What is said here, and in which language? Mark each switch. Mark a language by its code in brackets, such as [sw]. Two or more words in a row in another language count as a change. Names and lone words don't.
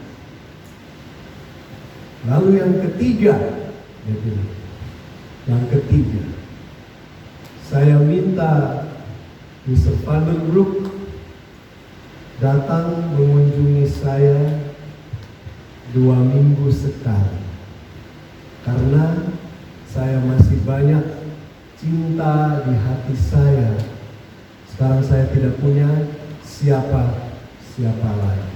[id] Lalu yang ketiga, saya minta Mr. Van der Broek datang mengunjungi saya 2 minggu sekali, karena saya masih banyak cinta di hati saya. Sekarang saya tidak punya siapa lagi.